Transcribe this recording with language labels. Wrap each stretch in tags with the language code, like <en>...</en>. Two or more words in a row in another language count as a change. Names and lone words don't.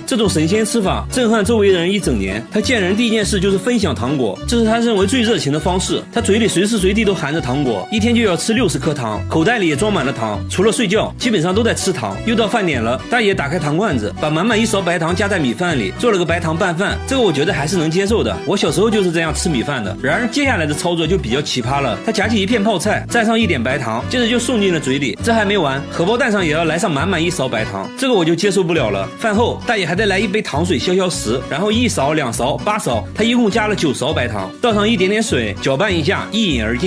<zh>這種神仙吃法震撼周圍人一整年。他見人第一件事就是分享糖果，這是他認為最熱情的方式。他嘴裡隨時隨地都含着糖果，一天就要吃60顆糖，口袋裡也裝滿了糖，除了睡覺基本上都在吃糖。又到飯點了，大爺打開糖罐子，把滿滿1勺白糖加在米飯裡，做了個白糖拌飯，這個我覺得還是能接受的，我小時候就是這樣吃米飯的。然而接下來的操作就比較奇葩了，他夾起一片泡菜，蘸上1點白糖，接着就送進了嘴裡。這還沒完，荷包蛋上也要來上滿滿1勺白糖，這個我就接受不了了。飯後大爺還得來1杯糖水消消食，然後1勺、2勺、8勺，他一共加了9勺白糖，倒上一點點水，攪拌一下，一飲而盡。</zh>